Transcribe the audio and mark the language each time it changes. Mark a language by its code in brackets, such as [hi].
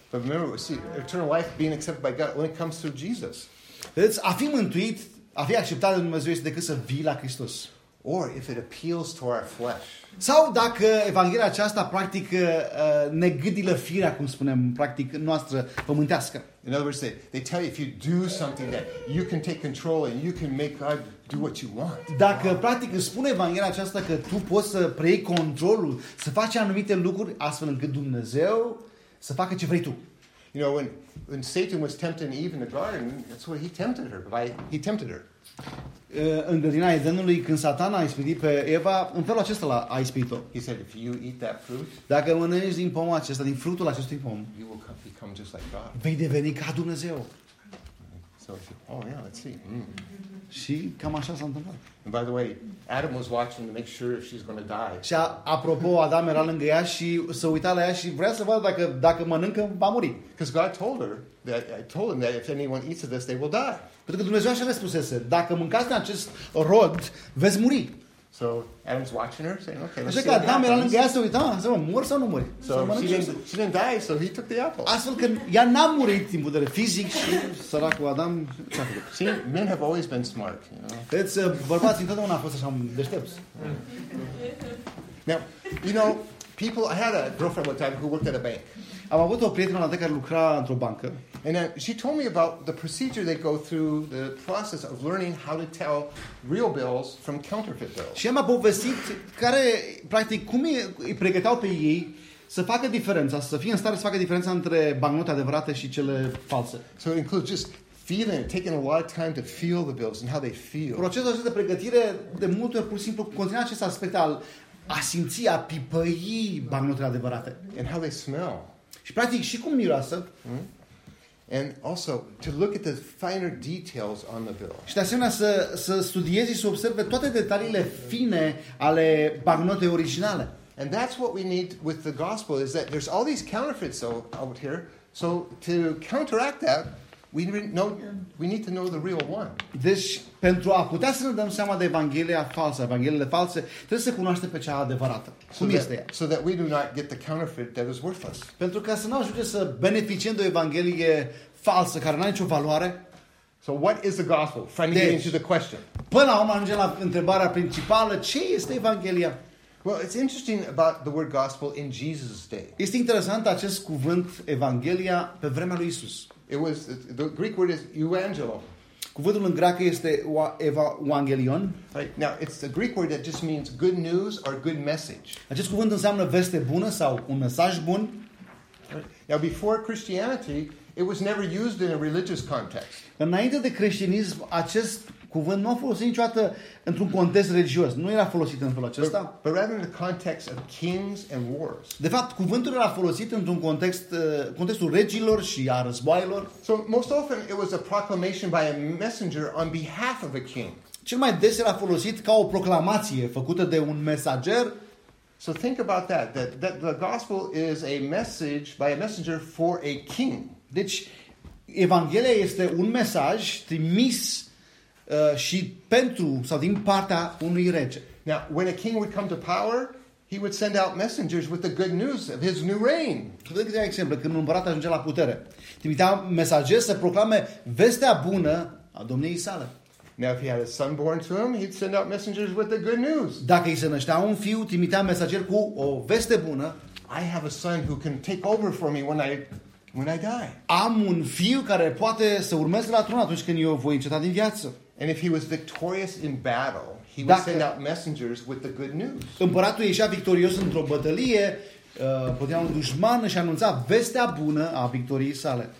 [en] But remember, see, eternal life being accepted by God only comes through Jesus. [ro] Vedeți, a fi mântuit, a fi acceptat de Dumnezeu este decât să vii la Hristos. [en] Or if it appeals to our flesh. [ro] Sau dacă evanghelia aceasta practic ne gâdilă firea, cum spunem, practic noastră pământească. [en] In other words, they tell you if you do something that you can take control and you can make God do what you want. [ro] Dacă practic îți spune evanghelia aceasta că tu poți să preiei controlul, să faci anumite lucruri astfel încât Dumnezeu să facă ce vrei tu. [en] You know, when Satan was tempting Eve in the garden, that's what he tempted her. [ro] În grădina Edenului, când Satana a ispitit pe Eva, în felul acesta l-a ispitit-o. [en] He said, if you eat that fruit, [ro] dacă mănânci din pomul acesta, din fructul acestui pom, [en] you will become just like God. [ro] Vei deveni ca Dumnezeu. [en] So he said, oh yeah, let's see. Mm. [ro] Și cam așa s-a întâmplat. [en] And by the way, Adam was watching to make sure if she's going to die. [ro] Și apropo, Adam era lângă ea și se uita la ea și vrea să vadă dacă mănâncă va muri. [en] Because God told her that I told him that if anyone eats of this, they will die. [ro] Pentru că Dumnezeu așa le spusese, dacă mâncați din acest rod, veți muri. [en] So Adam's watching her, saying, okay, [ro] așa că Adam era lângă ea să uita, să mor sau nu mori. [en] So she didn't die, so he took the apple. [ro] Astfel că ea n-a murit din putere fizic și săracul Adam ce-a făcut. [en] See, men have always been smart. [ro] Vedeți, [en] you know? [ro] Bărbații întotdeauna a fost așa deștepți. [en] Now, you know, people, I had a girlfriend one time who worked at a bank. [ro] Am avut o prietenă de care lucra într-o bancă. [en] And she told me about the procedure they go through, the process of learning how to tell real bills from counterfeit bills. [ro] Și m-a povestit care practic cum îi pregăteau pe ei să facă diferența, să fie în stare să facă diferența între bancnote adevărate și cele false. [en] So it includes just feeling, taking a lot of time to feel the bills and how they feel. [ro] Procesul acesta de pregătire de multe ori pur și simplu conține acest aspect al a simți, a pipăi bancnotele adevărate. [en] And how they smell. [ro] Și practic și cum miroase. [en] And also to look at the finer details on the bill. [ro] Și de asemenea să studieze și să observe toate detaliile fine ale bancnotei originale. [en] And that's what we need with the gospel is that there's all these counterfeits out here. So to counteract that, we need to know the real one. [ro] Deci pentru a putea să ne dăm seama de evanghelia falsă, evangheliile false, trebuie să cunoaștem pe cea adevărată. Cum este ea? [en] So that we do not get the counterfeit that is worthless. [ro] Pentru ca să nu ajungem să beneficiem de o evanghelie falsă care n-are nicio valoare. [en] So what is the gospel? Finally getting to the question. [ro] Până la urmă ajungem la întrebarea principală, ce este evanghelia? [en] Well, it's interesting about the word gospel in Jesus' day. [ro] Este interesant acest cuvânt evanghelia pe vremea lui Isus. [en] It was the Greek word is euangelo. [ro] Cuvântul în greacă este evangelion. [en] Right. Now, it's the Greek word that just means good news or good message. [ro] Acest cuvânt înseamnă veste bună sau un mesaj bun. [en] Right. Now, before Christianity, it was never used in a religious context. [ro] Înainte de creștinism, acest cuvânt nu a folosit niciodată într-un context religios. Nu era folosit în felul acesta. [en] But rather in the context of kings and wars. [ro] De fapt, cuvântul era folosit într-un context, contextul regilor și a războaielor. [en] So most often it was a proclamation by a messenger on behalf of a king. [ro] Cel mai des era folosit ca o proclamație făcută de un mesager. [en] So think about that the gospel is a message by a messenger for a king. [ro] Deci evanghelia este un mesaj trimis și pentru sau din partea unui rege. [en] Now, when a king would come to power, He would send out messengers with the good news of his new reign. [ro] De exemplu, când împăratul ajungea la putere, trimitea mesageri să proclame vestea bună a domniei sale. [en] Now if he had a son born to him, he'd send out messengers with the good news. [ro] Dacă îi se năștea un fiu, trimitea mesageri cu o veste bună. [en] I have a son who can take over for me when I die. [ro] Am un fiu care poate să urmeze la tron atunci când eu voi înceta din viață. [en] And if he was victorious in battle, he would send out messengers with the good news. [ro] Împăratul ieșea victorios într-o bătălie, putea un dușman și anunța vestea bună a victoriei sale.